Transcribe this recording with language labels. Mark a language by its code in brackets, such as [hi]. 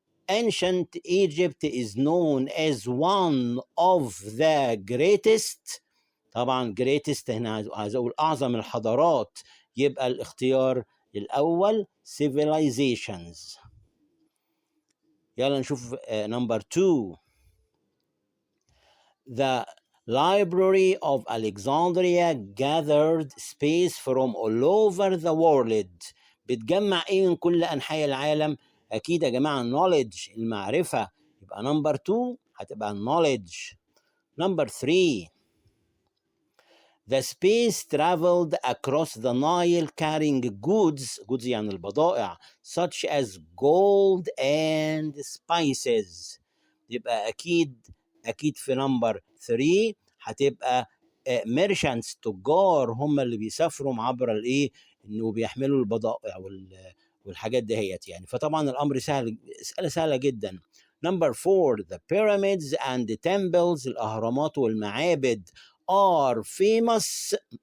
[en] Ancient Egypt is known as one of the greatest. [ar] طبعا greatest هنا عايز أقول أعظم الحضارات، يبقى الاختيار الأول civilizations. يلا نشوف [en] number 2. The Library of Alexandria gathered space from all over the world. [ar] بتجمع ايه من كل أنحاء العالم؟ أكيد يا جماعة knowledge المعرفة، يبقى number 2 هتبقى knowledge. [en] number 3. The space traveled across the Nile carrying goods [ar] يعني البضائع [en] such as gold and spices. [ar] يبقى أكيد في number 3 هتبقى merchants تجار، هم اللي بيسافروا عبر الإيه؟ إنه بيحملوا البضائع والحاجات دهيت يعني. فطبعا الأمر سهل، سهلة جدا. [en] number 4. The pyramids and the temples [ar] الأهرامات والمعابد [en] are famous.